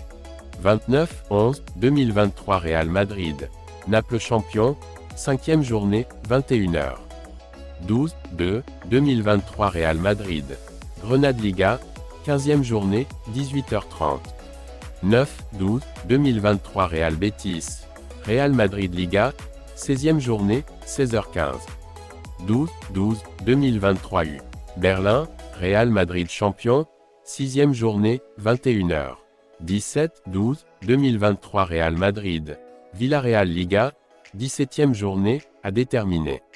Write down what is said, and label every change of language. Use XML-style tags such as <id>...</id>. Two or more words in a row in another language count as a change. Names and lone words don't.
<fr>29-11-2023 Real Madrid, Naples Champion, 5e journée, 21h. 12-2-2023 Real Madrid, Grenade Liga, 15e journée, 18h30. 9-12-2023 Real Betis, Real Madrid Liga, 16e journée, 16h15. 12-12-2023 U. Berlin, Real Madrid Champion, 6e journée, 21h. 17-12-2023 Real Madrid, Villarreal Liga, 17e journée, à déterminer.</fr>